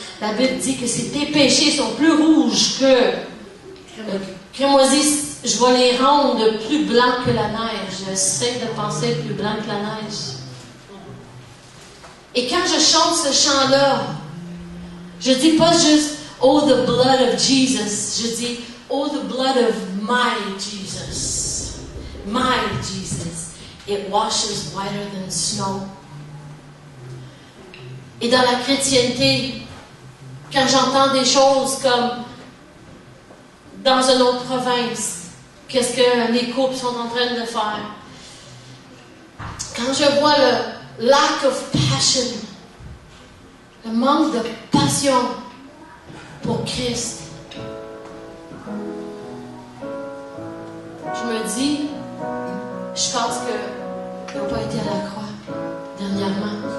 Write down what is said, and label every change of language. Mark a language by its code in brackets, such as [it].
[fr] La Bible dit que si tes péchés sont plus rouges que le crémoisi, je vais les rendre plus blancs que la neige. J'essaie de penser plus blanc que la neige. Et quand je chante ce chant-là, je dis pas juste « [en] Oh, the blood of Jesus [fr] », je dis « [en] Oh, the blood of my Jesus ». My Jesus. It washes whiter than snow. [fr] Et dans la chrétienté, quand j'entends des choses comme dans une autre province, qu'est-ce que les couples sont en train de faire? Quand je vois le [en] lack of passion, [fr] le manque de passion pour Christ, je me dis, je pense qu'il n'a pas été à la croix dernièrement.